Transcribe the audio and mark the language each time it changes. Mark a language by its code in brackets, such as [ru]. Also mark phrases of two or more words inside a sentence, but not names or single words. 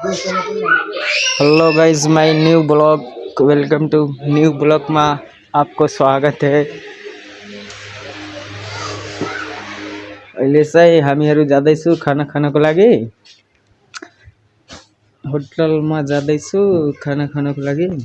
[en] hello guys, my new blog. welcome to new blog [hi] में आपको स्वागत है। [ne] अहिले चाहिँ हामीहरू जाँदैछु खाना खानको लागि। होटलमा जाँदैछु खाना खानको लागि।